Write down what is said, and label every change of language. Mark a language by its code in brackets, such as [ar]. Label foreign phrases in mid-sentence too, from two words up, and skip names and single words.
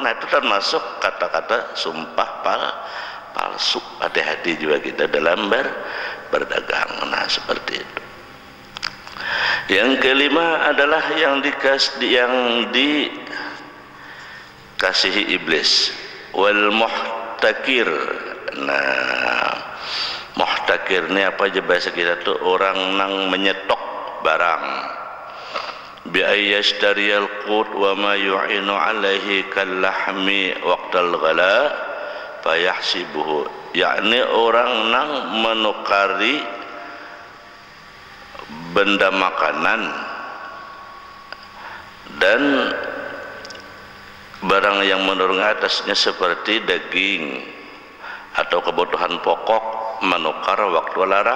[id] Nah itu termasuk kata-kata sumpah palsu. Hati-hati juga kita dalam berdagang. Nah seperti itu. Yang kelima adalah yang dikasihi iblis, [ar] والمحتكر. [id] Nah muhtakir ini apa aja bahasa kita tuh, orang nang menyetok barang. [ar] بأن يشتري القوت وما يعين عليه كاللحم وقت الغلاء فيحبسه, [id] yakni orang nang menukari benda makanan dan barang yang menurun atasnya seperti daging atau kebutuhan pokok, menukar waktu larang.